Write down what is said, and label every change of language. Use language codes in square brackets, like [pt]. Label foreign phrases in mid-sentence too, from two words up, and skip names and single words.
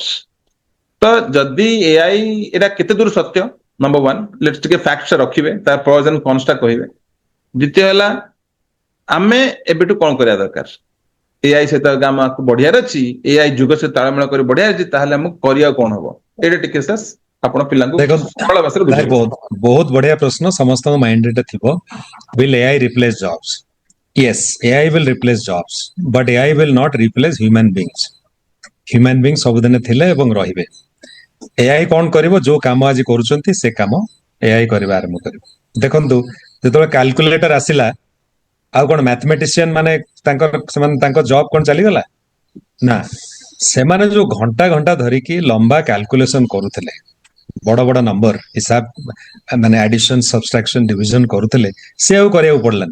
[or] ତ ଯଦି ଏଆଇ ଏଟା କେତେ ଦୂର ସତ୍ୟ, [en] number one let's [or] ଟିକେ ଫ୍ୟାକ୍ଟସ ରଖିବେ, ତା [en] pros and cons [or] ଟା କହିବେ। ଦ୍ୱିତୀୟ ହେଲା ଆମେ ଏବେଠୁ କଣ କରିବା ଦରକାର, ଏଆଇ ସହିତ ଆମକୁ ବଢିଆର ଅଛି, ଏଆଇ ଯୁଗ ସହିତ ତାଳମେଳ କରି ବଢିଆର ଅଛି, ତାହେଲେ ଆମକୁ କରିବାକୁ କଣ ହବ, ଏଇଟା ଟିକେ ସାର୍ ଆପଣ ପିଲାଙ୍କୁ ଦେଖନ୍ତୁ ସରଳ ଭାଷାରେ ଭାଇ, ବୁଝେଇବେ। ବହୁତ ବହୁତ ବଢିଆ ପ୍ରଶ୍ନ, ସମସ୍ତଙ୍କ ମାଇଣ୍ଡରେ ଥିବ। [en] will AI replace jobs? Yes, AI will replace jobs, but AI will not replace human beings. human beings [or] ସବୁଦିନ ଥିଲେ ଏବଂ ରହିବେ। AI କଣ କରିବ, ଯୋଉ କାମ ଆଜି କରୁଛନ୍ତି ସେ କାମ AI କରିବା ଆରମ୍ଭ କରିବ। ଦେଖନ୍ତୁ ଯେତେବେଳେ କାଲକୁଲେଟର ଆସିଲା, ଆଉ କଣ ମ୍ୟାଥମେଟିସିଆନ ମାନେ ସେମାନେ ତାଙ୍କ ଜବ କଣ ଚାଲିଗଲା? ନା, ସେମାନେ ଯୋଉ ଘଣ୍ଟା ଘଣ୍ଟା ଧରିକି ଲମ୍ବା କ୍ୟାଲକୁଲେସନ କରୁଥିଲେ, ବଡ ବଡ ନମ୍ବର ହିସାବ ମାନେ [en] addition subtraction division [or] କରୁଥିଲେ, ସେ ଆଉ କରିବାକୁ ପଡିଲାନି।